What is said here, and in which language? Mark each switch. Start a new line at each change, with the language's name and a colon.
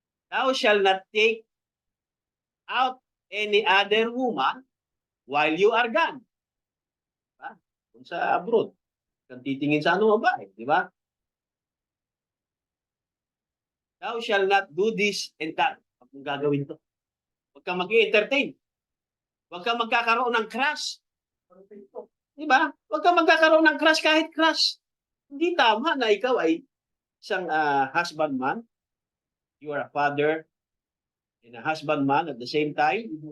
English: Thou shall not take out any other woman while you are gone. Diba?
Filipino: Kung sa abroad, kung titingin sa ano babae, di ba?
English: Thou shall not do this and that.
Filipino: Kung gagawin to. Huwag kang mag-i-entertain. Huwag kang magkakaroon ng crush. Di ba? Huwag kang magkakaroon ng crush kahit crush. Hindi tama na ikaw ay isang husbandman.
English: You are a father and a husbandman at the same time.